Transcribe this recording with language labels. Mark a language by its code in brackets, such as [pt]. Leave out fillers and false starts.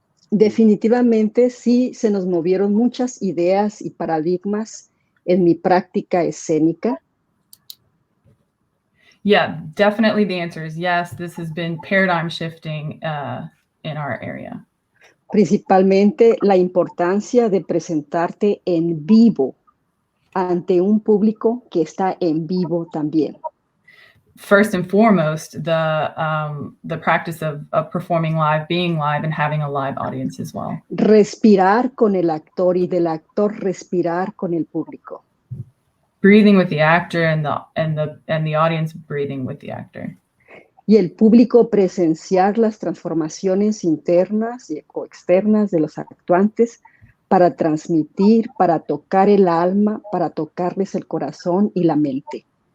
[es] Definitivamente sí se nos movieron muchas ideas y paradigmas en mi práctica escénica. [en] Yeah, definitely the answer is yes. This has been paradigm shifting in our area. [es] Principalmente la importancia de presentarte en vivo ante un público que está en vivo también. [en] First and foremost, the practice of performing live, being live, and having a live audience as well. [es] Respirar con el actor y del actor respirar con el público. [en] Breathing with the actor and the audience breathing with the actor. [es] Y el público presenciar las transformaciones internas y externas de los actuantes para transmitir, para tocar el alma, para tocarles el corazón y la mente.